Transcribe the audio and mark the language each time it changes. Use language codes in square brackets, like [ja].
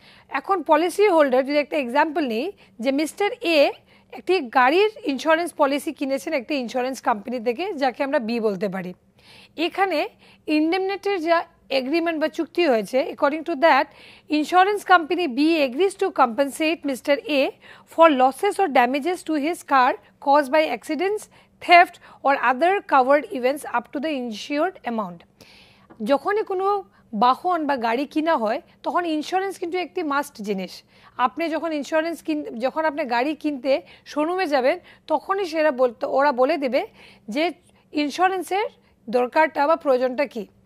[bn] এখন policy holder যদি একটা এক্সাম্পল নিই, যে মিস্টার এ একটি গাড়ির ইন্স্যুরেন্স পলিসি কিনেছেন একটি ইন্স্যুরেন্স কোম্পানি থেকে, যাকে আমরা বি বলতে পারি। এখানে ইন্ডেমনিটির যা এগ্রিমেন্ট বা চুক্তি হয়েছে, [en] According to that insurance company B agrees to compensate mister A for losses or damages to his car caused by accidents, theft or other covered events up to the insured amount. [bn] যখনই কোনো বাহন বা গাড়ি কিনা হয় তখন insurance কিন্তু একটি মাস্ট জিনিস। আপনি যখন যখন আপনি গাড়ি কিনতে শোরুমে যাবেন তখনই ওরা বলে দেবে যে ইন্স্যুরেন্সের দরকারটা বা প্রয়োজনটা কী।